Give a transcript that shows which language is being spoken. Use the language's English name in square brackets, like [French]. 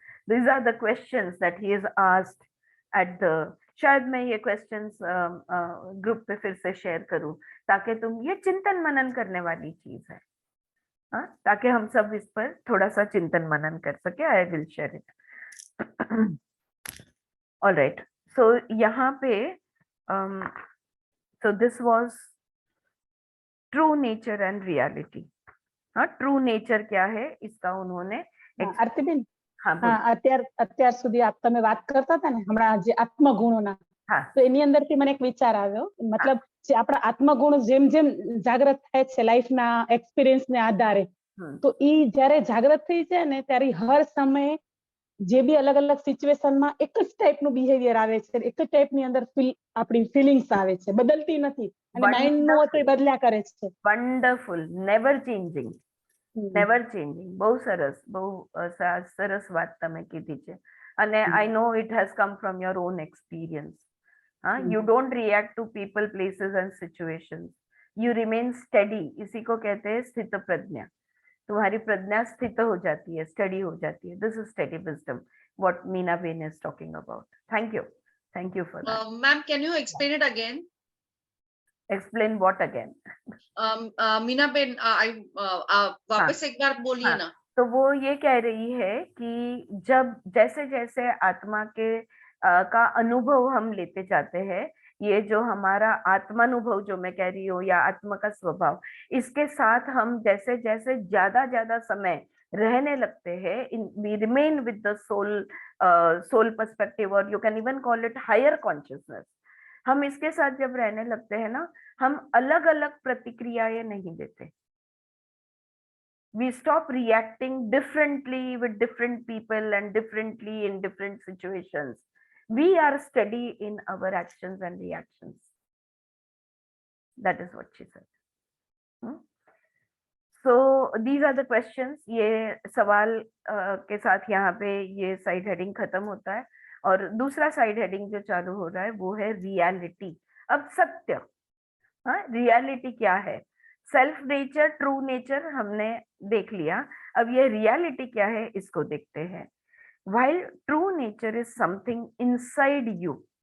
[English] These are the questions that he is asked at the, [Hindi] शायद मैं ये questions group पे फिर से शेयर करूं ताकि तुम, ये चिंतन मनन करने वाली चीज है, ताकि हम सब इस पर थोड़ा सा चिंतन मनन कर सके. [English] I will share it. [Hindi] Alright, सो यहाँ पे [English] so this was true nature and reality. [Hindi] हाँ, ट्रू नेचर क्या है इसका उन्होंने [Gujarati] આરતીબેન, [Hindi] हाँ बोल. [Gujarati] અત્યાર સુધી તમે વાત કરતા હતા ને હમણાં જે આત્મગુણોના, હા. તો એની અંદરથી મને એક વિચાર આવ્યો, મતલબ જે આપણા આત્મગુણ જેમ જેમ જાગૃત થાય છે લાઈફના એક્સપિરિયન્સને આધારે, તો ઈ જ્યારે જાગૃત થઈ જાય ને ત્યારે હર સમયે જે બી અલગ અલગ સિચ્યુએશનમાં એક જ ટાઈપનું બિહેવિયર આવે છે, એક જ ટાઈપની અંદર આપણી ફિલિંગ્સ આવે છે, બદલતી નથી, અને માઇન્ડનું તો એ બદલ્યા કરે છે. [English] Wonderful, never changing, never changing. [Gujarati] બહુ સરસ, બહુ સરસ વાત તમે કીધી છે. [English] અને I know it has come from your own experience. You don't react to people, places and situations. You remain steady. [Hindi] इसी को कहते हैं स्थित प्रज्ञा. तुम्हारी प्रज्ञा स्थित हो जाती है, स्टडी हो जाती है. [English] This is steady wisdom, what Meena Ben is talking about. Thank you for that. Ma'am, can you explain it again? Explain what again? [Hindi] Meena Ben, वापस एक बार बोलिए ना. तो वो ये कह रही है कि जब जैसे जैसे आत्मा के का अनुभव हम लेते जाते हैं, ये जो हमारा आत्मानुभव जो मैं कह रही हूँ या आत्मा का स्वभाव, इसके साथ हम जैसे जैसे ज्यादा समय रहने लगते हैं, [English] we remain with the soul perspective, or you can even call it higher consciousness. [Hindi] हम इसके साथ जब रहने लगते हैं ना, हम अलग अलग प्रतिक्रियाएं नहीं देते. [English] We stop reacting differently with different people and differently in different situations. We are steady in our actions and reactions. That is what she said. So these are the questions. [Hindi] ये सवाल के साथ यहाँ पे ये साइड हेडिंग खत्म होता है, और दूसरा साइड हेडिंग जो चालू हो रहा है वो है रियलिटी. अब सत्य, रियलिटी क्या है? सेल्फ नेचर, ट्रू नेचर हमने देख लिया. अब ये रियलिटी क्या है इसको देखते हैं. [English] While true nature is something inside you.